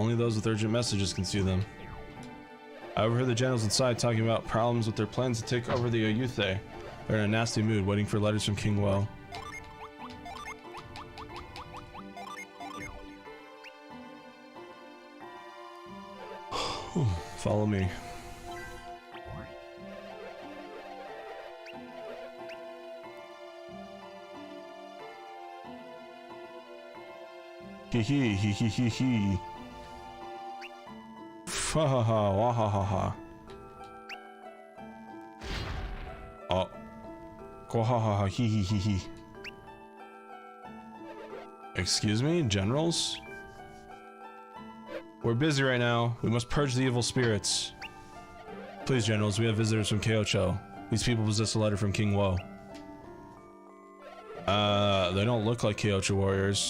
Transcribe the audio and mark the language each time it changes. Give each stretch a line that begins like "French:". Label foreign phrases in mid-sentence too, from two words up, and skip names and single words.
English: Only those with urgent messages can see them. I overheard the generals inside talking about problems with their plans to take over the Ayuthe. They're in a nasty mood, waiting for letters from King Woe. Follow me. Hee hee hee hee hee hee. Ha ha ha wah ha ha ha. Oh. Go ha ha ha hee hee hee hee. Excuse me, generals? We're busy right now. We must purge the evil spirits. Please, generals, we have visitors from Kyocho. These people possess a letter from King Woe. They don't look like Kyocho warriors.